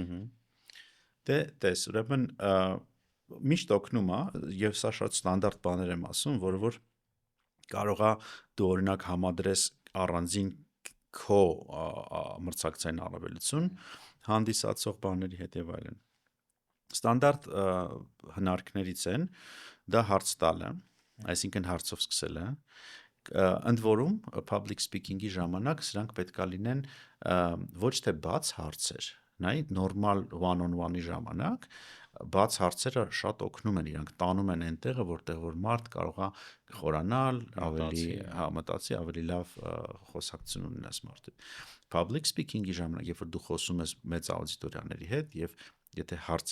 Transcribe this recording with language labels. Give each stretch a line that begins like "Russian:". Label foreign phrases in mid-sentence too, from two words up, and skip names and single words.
Armenian: Դե տես, ուրեմն միշտ օգնում է, եւ սա շատ ստանդարտ բաներ եմ ասում, որ կարող է դու օրինակ համադրես առանձին քո մրցակցային առավելություն հանդիսացող բաների հետ եւ այլն։ Ստանդարտ հնարքներից են դա հարց տալը, այսինքն հարցով սկսելը, ընդ որում
English: public speaking-ի
Armenian: ժամանակ սրանք պետքա լինեն ոչ թե բաց հարցեր, նայ նորմալ
English: one-on-one-ի
Armenian: ժամանակ բաց հարցերը շատ օգնում են, իրանք տանում են այնտեղը, որտեղ որ մարդ կարող է խորանալ, ավելի մտածի, ավելի լավ խոսակցություն ունենաս մարդու։
English: Public speaking-ի
Armenian: ժամանակ, երբ որ դու խոսում ես մեծ աուդիտորիաների հետ եւ եթե հարց